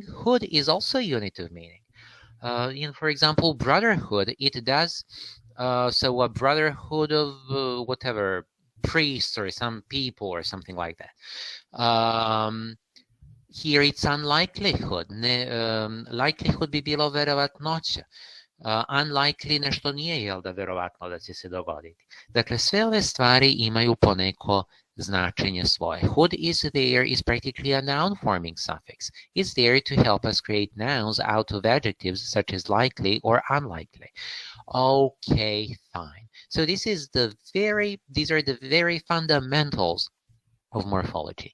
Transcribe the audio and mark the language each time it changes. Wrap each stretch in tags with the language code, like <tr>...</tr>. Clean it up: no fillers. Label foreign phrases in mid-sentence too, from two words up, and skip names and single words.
<en>Hood is also a unit of meaning. For example, brotherhood, it does, so a brotherhood of whatever, priests or some people or something like that. Here it's unlikelihood. Likelihood</en> <sr>bi bilo verovatnoća. Unlikely nešto nije, jel da, verovatno da će se dogoditi. Dakle, sve ove stvari imaju poneko značenje svoje.</sr> <en>Hood is there is practically a noun forming suffix. It's there to help us create nouns out of adjectives such as likely or unlikely. Okay, fine. So these are the very fundamentals of morphology.</en>